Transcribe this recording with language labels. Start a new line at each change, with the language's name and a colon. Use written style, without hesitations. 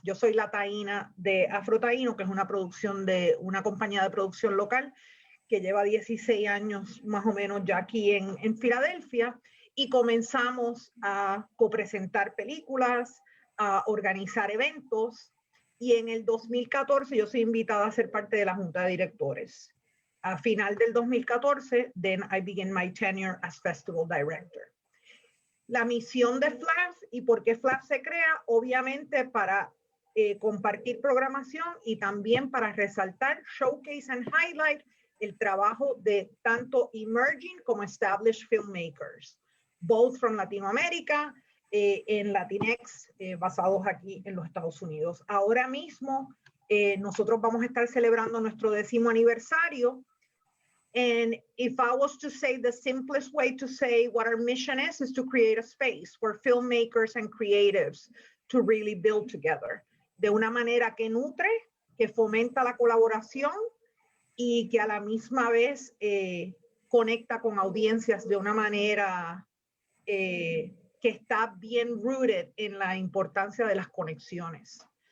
Spanish: Yo soy la taína de Afrotaíno, que es una producción de una compañía de producción local que lleva 16 años más o menos ya aquí en Filadelfia, y comenzamos a copresentar películas, a organizar eventos, y en el 2014 yo soy invitada a ser parte de la junta de directores. A final del 2014,
English: then I began my tenure as festival director.
Spanish: La misión de FLAF y por qué FLAF se crea, obviamente para compartir programación y también para resaltar,
English: showcase and highlight
Spanish: el trabajo de tanto emerging como
English: established filmmakers, both from
Spanish: Latinoamérica, en Latinx, basados aquí en los Estados Unidos. Ahora mismo nosotros vamos a estar celebrando nuestro 10º aniversario.
English: And if I was to say the simplest way to say what our mission is to create a space for filmmakers and creatives to really build together.
Spanish: De una manera que nutre, que fomenta la colaboración y que a la misma vez conecta con audiencias de una manera que está bien rooted en la importancia de las conexiones.